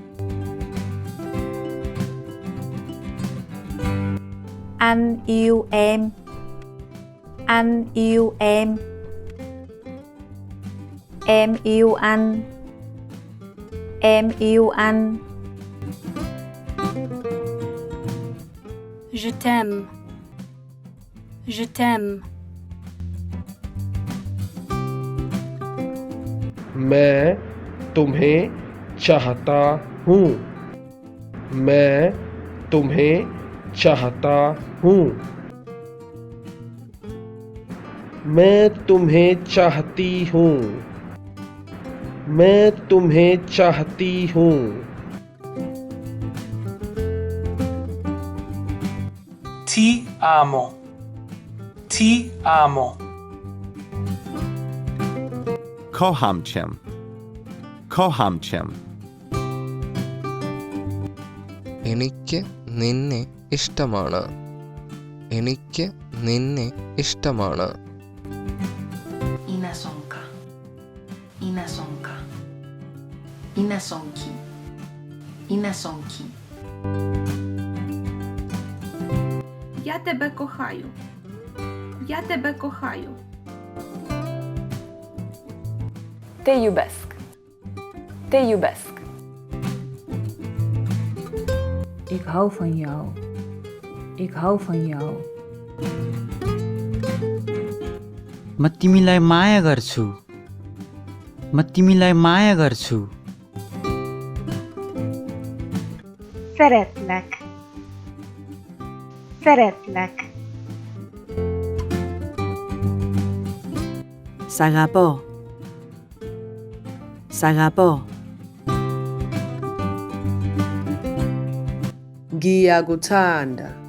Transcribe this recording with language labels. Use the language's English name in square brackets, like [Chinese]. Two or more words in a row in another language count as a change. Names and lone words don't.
[Vietnamese] Anh yêu em. Anh yêu em. Em yêu anh. Em yêu anh. [French] Je t'aime. Je t'aime. [Hindi] मैं तुम्हें चाहता हूँ मैं तुम्हें चाहता हूँ मैं तुम्हें चाहती हूँ मैं तुम्हें चाहती हूँ [Italian] Ti amo. Ti amo. [Polish] Kocham cię. Kocham cię. [Malayalam] എനിക്ക് നിന്നെ ഇഷ്ടമാണ്. എനിക്ക് നിന്നെ ഇഷ്ടമാണ്. Inasonka. Inasonka. Inasonki. Inasonki. [Ukrainian] Я тебе кохаю. Я тебе кохаю. [Romanian] Te iubesc. Te iubesc. [Dutch] Ik hou van jou. Ik hou van jou. [Nepali] म तिमीलाई माया गर्छु म तिमीलाई माया गर्छु [Hungarian] Szeretlek. Szeretlek. [Greek] Sagapo. Sagapo. [Zulu] Ngiyakuthanda.